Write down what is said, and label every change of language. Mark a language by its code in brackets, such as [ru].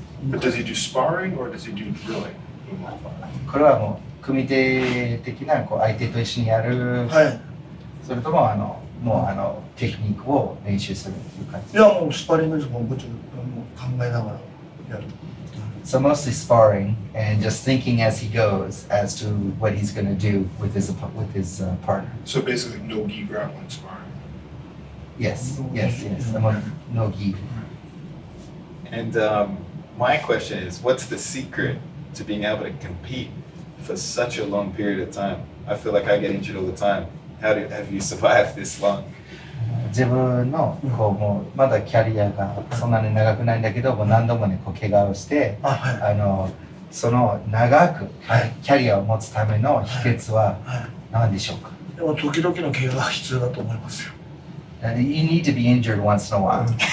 [en] But does he do sparring or does he do drilling? [ja] これはもう組手的なこう相手と一緒にやる、それとももうテクニックを練習するという感じ？いやもうスパリングももちろん考えながらやる。 [en] So mostly sparring and just thinking as he goes as to what he's going to do with his partner. So basically no gi grappling sparring. Yes. No gi. And my question is, what's the secret to being able to compete for such a long period of time? I feel like I get injured all the time. Have you survived this long? [ja] 自分のこうもうまだキャリアがそんなに長くないんだけども何度もねこう怪我をしてその長くキャリアを持つための秘訣は何でしょうか？でも時々の怪我が必要だと思いますよ。 [en] You need to be injured once in a while.